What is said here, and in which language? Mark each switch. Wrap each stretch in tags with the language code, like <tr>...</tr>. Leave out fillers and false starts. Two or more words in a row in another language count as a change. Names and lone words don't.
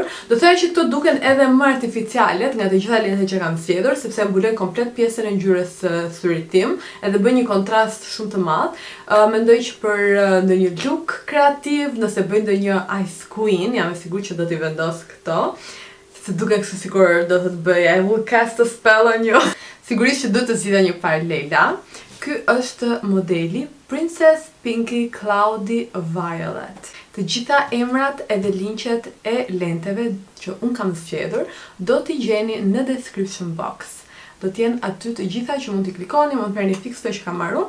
<sq>Do të thënë që këto duken edhe më artificiale nga të gjitha lentet që kam zgjedhur, sepse mbulojnë komplet pjesën e ngjyrës së syrit tim, edhe bëjnë një kontrast shumë të madh. Mendoj që për ndonjë look kreativ, nëse bëj ndonjë</sq> <en>ice queen,</en> <sq>jam e sigurt që do t'i vendos këto. Se duken kështu sikur do të bëj</sq> <en>I will cast a spell on you.</en> <sq>Sigurisht që do të zgjidhja një parë Leila. Ky është modeli Princess Pinky Cloudy Violet. Të gjitha emrat edhe linqet e lenteve që unë kam zgjedhur do t'i gjeni në</sq> <en>description box.</en> <sq>Do t'jenë aty të gjitha që mund t'i klikoni, mund t'merrni fiks të që kam marrë.</sq>